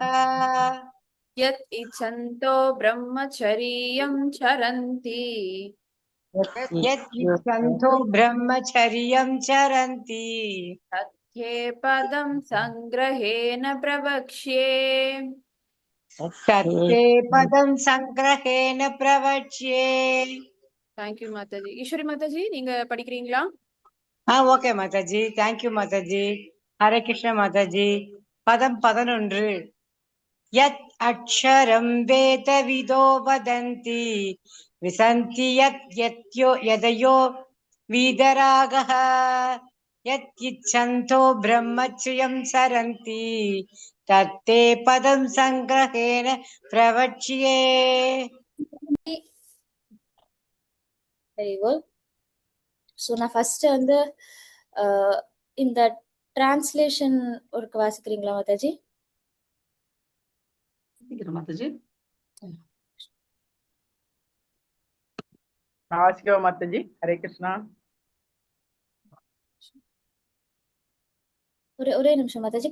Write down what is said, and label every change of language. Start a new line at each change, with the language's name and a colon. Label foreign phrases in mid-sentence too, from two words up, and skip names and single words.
Sanskrit: यत् इच्छन्तो ब्रह्मचर्यं चरन्ति यत् इच्छन्तो ब्रह्मचर्यं चरन्ति तत्ते पदं संग्रहेण प्रवक्ष्ये तत्ते पदं संग्रहेण प्रवक्ष्ये
Tamil: தேங்க்யூ மாதாஜி. ஈஸ்வரி மாதாஜி, நீங்க படிக்கிறீங்களா? ஓகே மாதாஜி, தேங்க்யூ மாதாஜி. ஹரே கிருஷ்ண மாதாஜி. பதம் 11.
Sanskrit: यत् अक्षरं वेदविदो वदन्ति विशन्ति यत् यदयो वीतरागः यत् इच्छन्तो ब्रह्मचर्यं सरन्ति तत्ते पदं संग्रहेण प्रवक्ष्ये.
English: Very good.
Tamil: So நான் ஃபர்ஸ்ட் வந்து இந்த டிரான்ஸ்லேஷன் ஒரு வாசிக்கிறீங்களா மாதாஜி? மாதாஜி வாசிக்கவா மாதாஜி? ஹரே கிருஷ்ணா. ஒரே நிமிஷம் மாதாஜி.